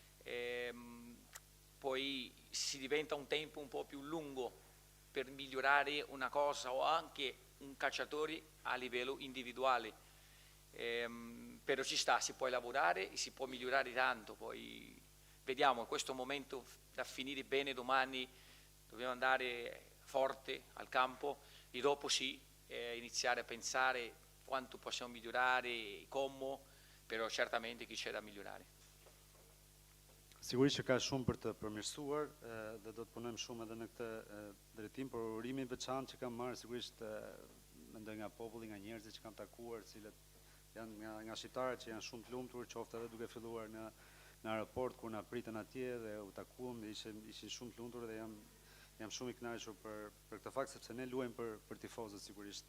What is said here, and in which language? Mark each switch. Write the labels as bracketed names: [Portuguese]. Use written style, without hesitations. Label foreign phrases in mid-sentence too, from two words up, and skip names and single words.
[Italian] poi si diventa un tempo un po' più lungo per migliorare una cosa o anche un calciatore a livello individuale, però ci sta, si può lavorare e si può migliorare tanto, poi vediamo in questo momento da finire bene domani, dobbiamo andare forte al campo e dopo sì, iniziare a pensare quanto possiamo migliorare, come, però certamente che c'è da migliorare. [Albanian] Sigurisht që ka shumë për të përmirësuar dhe do të punojmë shumë edhe në këtë drejtim, por urimin veçantë që kam marrë sigurisht mendoj nga populli, nga njerëzit që kam takuar, cilët janë nga shqiptarët që janë shumë të lumtur, qoftë edhe duke filluar në aeroport kur na pritën atje dhe u takuam, ishin shumë të lumtur dhe jam shumë i kënaqur për këtë fakt sepse ne luajmë për tifozët sigurisht.